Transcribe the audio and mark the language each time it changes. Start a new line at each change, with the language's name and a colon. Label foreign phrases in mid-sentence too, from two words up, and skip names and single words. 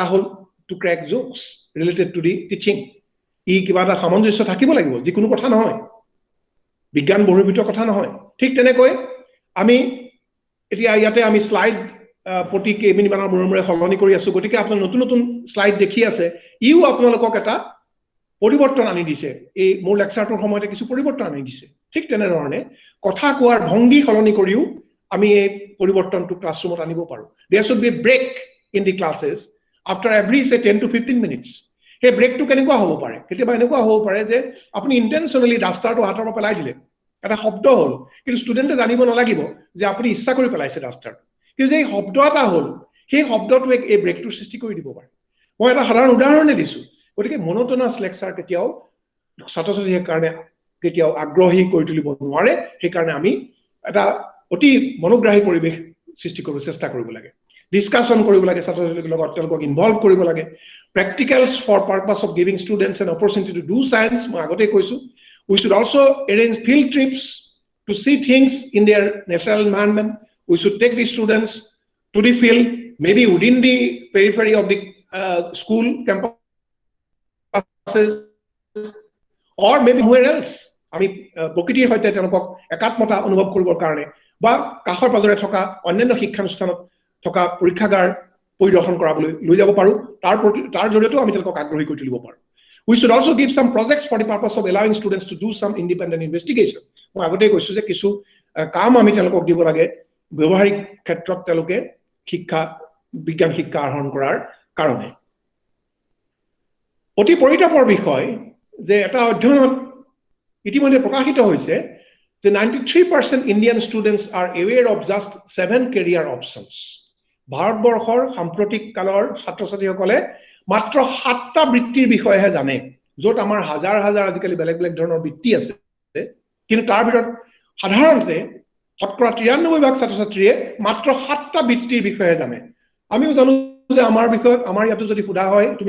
English: hall to crack jokes related to the teaching
Assamese: ই কিবা এটা সামঞ্জস্য থাকিব লাগিব যিকোনো কথা নহয় বিজ্ঞান বহিৰ্ভূত কথা নহয় ঠিক তেনেকৈ আমি এতিয়া ইয়াতে আমি স্লাইড প্ৰতি কেইমিনিটমানৰ মূৰে সলনি কৰি আছো গতিকে আপোনালোকে নতুন নতুন স্লাইড দেখি আছে ইও আপোনালোকক এটা পৰিৱৰ্তন আনি দিছে এই মোৰ লেকচাৰটোৰ সময়তে কিছু পৰিৱৰ্তন আনি দিছে ঠিক তেনেধৰণে কথা কোৱাৰ ভংগী সলনি কৰিও আমি এই পৰিৱৰ্তনটো ক্লাছৰুমত আনিব পাৰো
English: there should be a break in the classes after every say 10 to 15 minutes
Assamese: সেই ব্ৰেকটো কেনেকুৱা হ'ব পাৰে কেতিয়াবা এনেকুৱা হ'ব পাৰে যে আপুনি ইন্টেনশনালি ডাষ্টাৰটো হাতৰ পৰা পেলাই দিলে এটা শব্দ হ'ল কিন্তু ষ্টুডেণ্টে জানিব নালাগিব যে আপুনি ইচ্ছা কৰি পেলাইছে ডাষ্টাৰ কিন্তু যে শব্দ এটা হ'ল সেই শব্দটোৱে এই ব্ৰেকটোৰ সৃষ্টি কৰি দিব পাৰে মই এটা সাধাৰণ উদাহৰণে দিছো গতিকে মনোটনাছ লেকচাৰ কেতিয়াও ছাত্ৰ ছাত্ৰীৰ কাৰণে কেতিয়াও আগ্ৰহী কৰি তুলিব নোৱাৰে সেই কাৰণে আমি এটা অতি মনোগ্ৰাহী পৰিৱেশ সৃষ্টি কৰিব চেষ্টা কৰিব লাগে
English: ডিসকাশন কৰিব লাগে ছাত্ৰ ছাত্ৰীৰ লগত তেওঁলোকক ইনভলভ কৰিব লাগে practicals for purpose of giving students an opportunity to do science
Assamese: মই আগতে কৈছো
English: we should also arrange field trips to see things in their natural environment we should take the students to the field maybe within the periphery of the school campuses or maybe somewhere else
Assamese: আমি প্ৰকৃতিৰ সৈতে তেওঁলোকক একাত্মতা অনুভৱ কৰিবৰ কাৰণে বা কাষৰ পাজৰে থকা অন্যান্য শিক্ষানুষ্ঠানত থকা পৰীক্ষাগাৰ পৰিদৰ্শন কৰাবলৈ লৈ যাব পাৰো তাৰ জৰিয়তেও আমি তেওঁলোকক আগ্ৰহী কৰি তুলিব পাৰো
English: we should also give some projects for the purpose of allowing students to do some independent investigation
Assamese: মই আগতে কৈছো যে কিছু কাম আমি তেওঁলোকক দিব লাগে ব্যৱহাৰিক ক্ষেত্ৰত তেওঁলোকে বিজ্ঞান শিক্ষা আহৰণ কৰাৰ কাৰণে অতি পৰিতাপৰ বিষয় যে এটা অধ্যয়নত ইতিমধ্যে প্ৰকাশিত হৈছে যে
English: 93% Indian students are aware of just 7 career options
Assamese: ভাৰতবৰ্ষৰ সাম্প্ৰতিক কালৰ ছাত্ৰ ছাত্ৰীসকলে মাত্ৰ 7টা বৃত্তিৰ বিষয়েহে জানে য'ত আমাৰ হাজাৰ হাজাৰ আজিকালি বেলেগ বেলেগ ধৰণৰ বৃত্তি আছে কিন্তু তাৰ ভিতৰত সাধাৰণতে 93% ছাত্ৰ ছাত্ৰীয়ে মাত্ৰ 7টা বৃত্তিৰ বিষয়ে জানে আমিও জানো যে আমাৰ বিষয়ত আমাৰ ইয়াতো যদি সোধা হয় তুমি